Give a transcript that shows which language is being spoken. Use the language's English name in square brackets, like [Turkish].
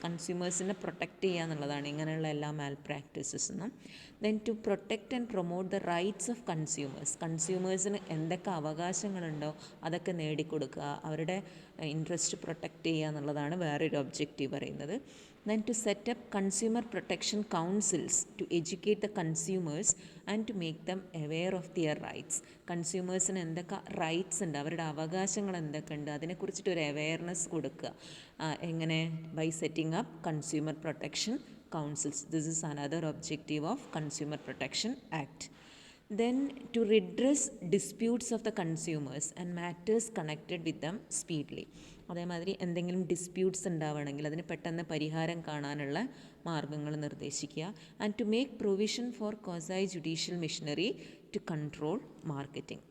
[Malayalam] കൺസ്യൂമേഴ്സിനെ protect ചെയ്യുക എന്നുള്ളതാണ് ഇങ്ങനെയുള്ള എല്ലാ മാൽ പ്രാക്ടീസസെന്നും. [English] Then to protect and promote the rights of consumers. [Malayalam] കൺസ്യൂമേഴ്സിന് എന്തൊക്കെ അവകാശങ്ങളുണ്ടോ അതൊക്കെ നേടിക്കൊടുക്കുക, അവരുടെ ഇൻട്രസ്റ്റ് പ്രൊട്ടക്റ്റ് ചെയ്യുക എന്നുള്ളതാണ് വേറൊരു ഒബ്ജക്റ്റീവ് പറയുന്നത്. [English] Then to set up consumer protection councils to educate the consumers and to make them aware of their rights. [Malayalam] കൺസ്യൂമേഴ്സിന് എന്തൊക്കെ rights ഉണ്ട്, അവരുടെ അവകാശങ്ങൾ എന്തൊക്കെ ഉണ്ട്, അതിനെക്കുറിച്ചിട്ടൊരു അവെയർനെസ് കൊടുക്കുക. എങ്ങനെ? [English] By setting up consumer protection councils. This is another objective of consumer protection act. Then to redress disputes of the consumers and matters connected with them speedily. [Malayalam] അതേമാതിരി എന്തെങ്കിലും ഡിസ്പ്യൂട്ട്സ് ഉണ്ടാവുകയാണെങ്കിൽ അതിന് പെട്ടെന്ന് പരിഹാരം കാണാനുള്ള മാർഗ്ഗങ്ങൾ നിർദ്ദേശിക്കുക. [English] And to make provision for quasi judicial machinery to control marketing.